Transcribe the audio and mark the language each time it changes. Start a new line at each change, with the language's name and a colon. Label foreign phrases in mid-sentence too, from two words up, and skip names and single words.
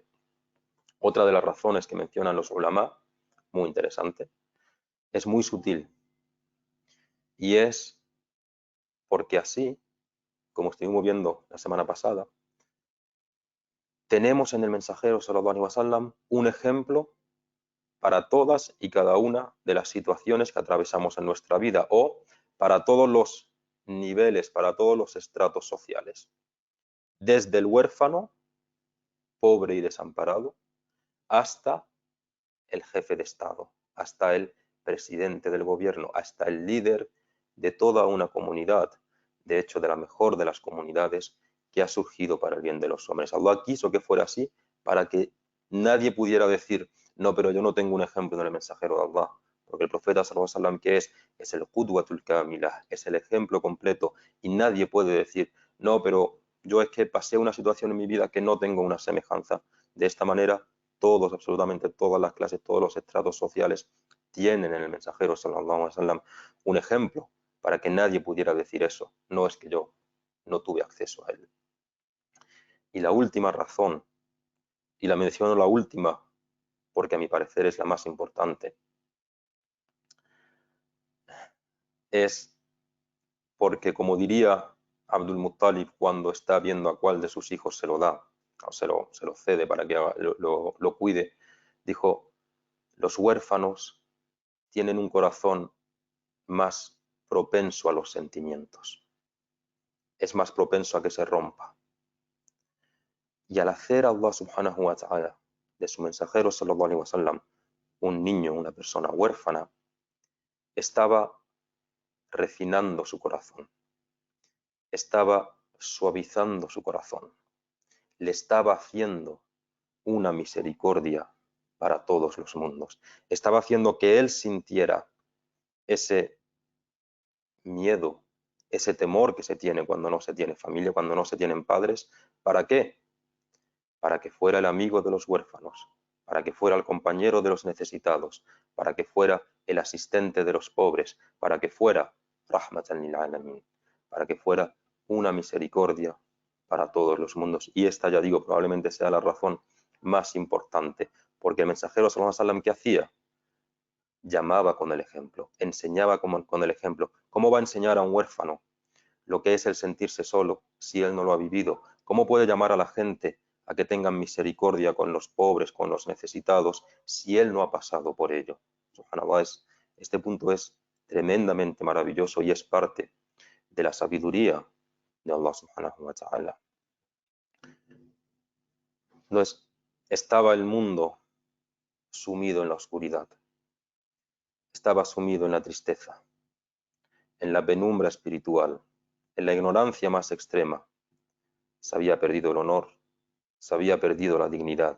Spanish: Otra de las razones que mencionan los ulama, muy interesante, es muy sutil, y es porque así, como estuvimos viendo la semana pasada, tenemos en el mensajero
Arabic: صلى الله عليه وسلم
Spanish: un ejemplo para todas y cada una de las situaciones que atravesamos en nuestra vida, o para todos los niveles, para todos los estratos sociales, desde el huérfano, pobre y desamparado, hasta el jefe de Estado, hasta el presidente del gobierno, hasta el líder de toda una comunidad, de hecho de la mejor de las comunidades que ha surgido para el bien de los hombres. Allah quiso que fuera así para que nadie pudiera decir, no, pero yo no tengo un ejemplo en el mensajero de Allah, porque el profeta
Arabic: صلى الله عليه وسلم,
Spanish: que es el
Arabic: القدوة الكاملة,
Spanish: es el ejemplo completo, y nadie puede decir, no, pero yo es que pasé una situación en mi vida que no tengo una semejanza. De esta manera, todos, absolutamente todas las clases, todos los estratos sociales tienen en el mensajero
Arabic: صلى الله عليه وسلم
Spanish: un ejemplo para que nadie pudiera decir eso. No es que yo no tuve acceso a él. Y la última razón, y la menciono la última porque a mi parecer es la más importante, es porque, como diría Abdul Muttalib cuando está viendo a cuál de sus hijos se lo da, o se lo cede para que lo cuide, dijo, los huérfanos tienen un corazón más propenso a los sentimientos, es más propenso a que se rompa. Y al hacer Allah
Arabic: سبحانه وتعالى
Spanish: de su mensajero
Arabic: صلى الله عليه وسلم
Spanish: un niño, una persona huérfana, estaba refinando su corazón, estaba suavizando su corazón, le estaba haciendo una misericordia para todos los mundos, estaba haciendo que él sintiera ese miedo, ese temor que se tiene cuando no se tiene familia, cuando no se tienen padres. ¿Para qué? Para que fuera el amigo de los huérfanos, para que fuera el compañero de los necesitados, para que fuera el asistente de los pobres, para que fuera
Arabic: رحمة للعالمين,
Spanish: para que fuera una misericordia para todos los mundos. Y esta, ya digo, probablemente sea la razón más importante, porque el mensajero
Arabic: صلى الله عليه وسلم,
Spanish: ¿qué hacía? Llamaba con el ejemplo, enseñaba con el ejemplo. ¿Cómo va a enseñar a un huérfano lo que es el sentirse solo si él no lo ha vivido? ¿Cómo puede llamar a la gente a que tengan misericordia con los pobres, con los necesitados, si él no ha pasado por ello? Subhanallah, este punto es tremendamente maravilloso y es parte de la sabiduría de Allah
Arabic: سبحانه وتعالى.
Spanish: Entonces, estaba el mundo sumido en la oscuridad, estaba sumido en la tristeza, en la penumbra espiritual, en la ignorancia más extrema. Se había perdido el honor, se había perdido la dignidad.